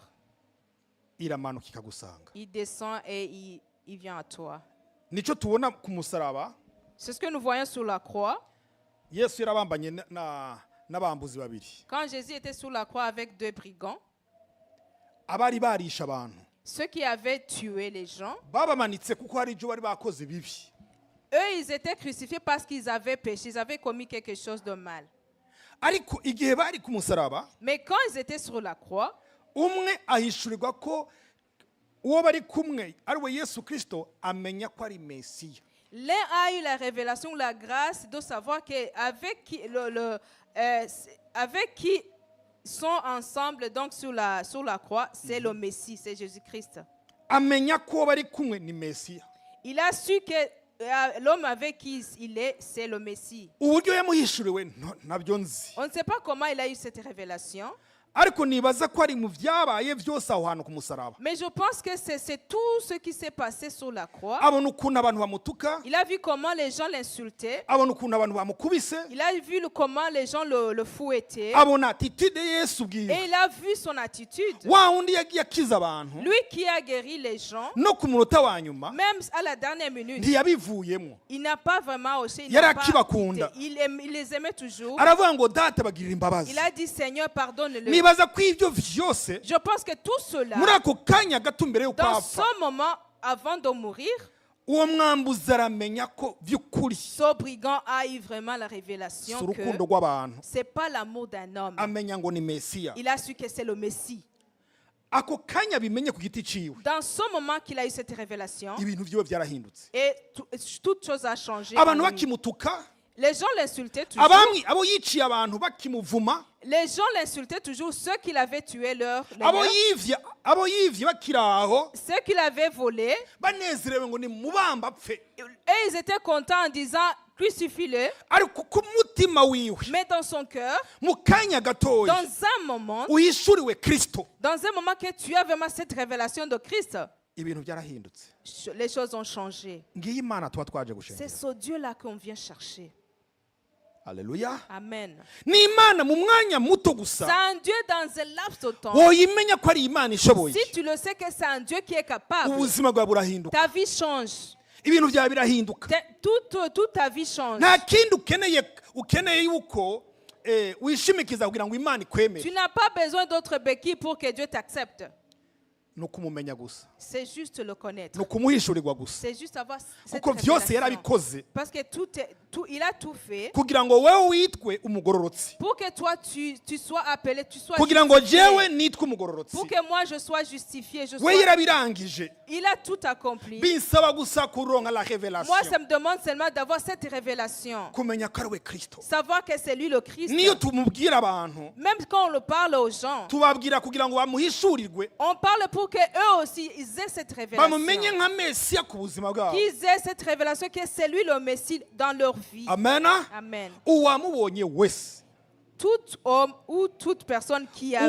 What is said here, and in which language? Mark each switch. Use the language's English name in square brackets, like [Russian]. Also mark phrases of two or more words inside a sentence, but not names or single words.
[Rundi] iramanuka ikagusanga. [French] il descend et il vient à toi. [Rundi] Nico tubona ku musaraba, [French] C'est ce que nous voyons sur la croix. [Rundi] Yesu yarabambanye n'abambuzi babiri, [French] Quand Jésus était sur la croix avec deux brigands, [Rundi] abari barisha abantu, [French] ceux qui avaient tué les gens, [Rundi] babamanitse kuko hari ibyo bari bakoze bibi. [French] eux, ils étaient crucifiés parce qu'ils avaient péché, ils avaient commis quelque chose de mal. [Rundi] Ariko igihe bari ku musaraba, [French] Mais quand ils étaient sur la croix, [Rundi] umwe ahishurirwa ko uwo bari kumwe ari we Yesu Kristo, amenya ko ari Mesiya. [French] l'un a eu la révélation, la grâce de savoir qu'avec avec qui sont ensemble donc sur la croix, c'est le Messie, c'est Jésus-Christ. [Rundi] Amenya ko uwo bari kumwe ni Mesiya. [French] Il a su que l'homme avec qui il est, c'est le Messie. [Rundi] Uburyo yamuhishuriwe nabyo nzi, [French] On ne sait pas comment il a eu cette révélation, [Rundi] ariko nibaza ko ari mu byabaye byose aho hantu ku musaraba. [French] mais je pense que c'est tout ce qui s'est passé sur la croix. [Rundi] Abona ukuntu abantu bamutuka, [French] Il a vu comment les gens l'insultaient. [Rundi] abona ukuntu abantu bamukubise, [French] Il a vu comment les gens le fouettaient. [Rundi] abona attitude Yesu bwiwe, [French] Et il a vu son attitude. [Rundi] wa wundi yagiye akiza abantu [French] Lui qui a guéri les gens, [Rundi] no ku munota wa nyuma [French] même à la dernière minute, [Rundi] ntiyabivuyemo. [French] il n'a pas vraiment hoché. Il [Rundi] Yari [French] n'a pas [Rundi] akibakunda. [French] quitté. Il les aimait toujours. [Rundi] Aravuga ngo data bagirira imbabazi. [French] Il a dit, Seigneur, pardonne-le. [Rundi] Nibaza ko ibyo vyose [French] Je pense que tout cela, [Rundi] muri ako kanya gato mbere y'uko [French] dans [Rundi] apfa, [French] ce moment, avant de mourir, [Rundi] uwo mwambuzi aramenya ko by'ukuri [French] ce brigand a eu vraiment la [Rundi] si [French] révélation que [Rundi] urukundo rw'abantu, [French] c'est pas l'amour d'un homme. [Rundi] amenya ngo ni Mesiya. [French] Il a su que c'est le Messie. [Rundi] Ako kanya bimenye ku giti ciwe, [French] Dans ce moment qu'il a eu cette révélation, [Rundi] ibintu vyiwe byarahindutse. [French] et toute chose a changé. en [Rundi] Abantu [French] lui. [Rundi] bakimutuka, [French] Les gens l'insultaient toujours. [Rundi] abo yiciye abantu bakimuvuma, [French] Les gens l'insultaient toujours. Ceux qui l'avaient tué, [Rundi] abo yivye bakiri aho [French] ceux qui l'avaient volé, [Rundi] banezerewe ngo ni mubamba apfe, [French] et ils étaient contents en disant crucifie-le. [Rundi] ariko ku mutima wiwe [French] Mais dans son cœur, [Rundi] mu kanya gatoya [French] dans un moment [Rundi] uhishuriwe Kristo, [French] que tu as vraiment cette révélation de Christ, [Rundi] ibintu byarahindutse. [French] les choses ont changé. [Rundi] Ngiyi Imana tuba twaje [French] C'est [Rundi] gushengera. [French] ce Dieu-là qu'on vient chercher. [Rundi] Haleluya. Amen. Ni Imana mu mwanya muto [French] C'est [Rundi] gusa [French] un Dieu dans un laps de temps. [Rundi] woyimenya ko ari Imana ishoboye, [French] Si tu le sais que c'est un Dieu qui est capable, [Rundi] ubuzima bwawe burahinduka, [French] ta vie change. [Rundi] ibintu byawe birahinduka. [French] Toute ta vie change. [Rundi] Nta kindi ukeneye yuko wishimikiza kugira ngo Imana ikwemere, [French] Tu n'as pas besoin d'autres béquilles pour que Dieu t'accepte. [Rundi] ni ukumumenya gusa, [French] C'est juste le connaître. [Rundi] ni ukumuhishurirwa gusa, [French] C'est juste avoir cette [Rundi] kuko byose [French] révélation. [Rundi] yarabikoze [French] Parce que tout il a tout fait [Rundi] kugira ngo wewe witwe umugororotsi, [French] pour que toi tu sois appelé, tu sois [Rundi] kugira ngo jewe [French] justifié. [Rundi] nitwe umugororotsi. [French] Pour que moi je sois justifié, [Rundi] We yarabirangije, [French] il a tout accompli. [Rundi] binsaba gusa kuronka la [French] Moi, révélation, ça me demande seulement d'avoir cette révélation. [Rundi] kumenya ko ari we Kristo. [French] Savoir que c'est lui le Christ. [Rundi] Niyo tumubwira abantu, [French] Même quand on le parle aux gens, [Rundi] tubabwira kugira ngo bamuhishurirwe, [French] on parle pour que eux aussi ils aient cette révélation. [Rundi] bamumenye nka Mesiya ku buzima bwabo. [French] Qu'ils aient cette révélation que c'est lui le Messie dans leur vie. Amen. Amen. [Rundi] Uwamubonye wese, [French] Tout homme ou toute personne qui a vu,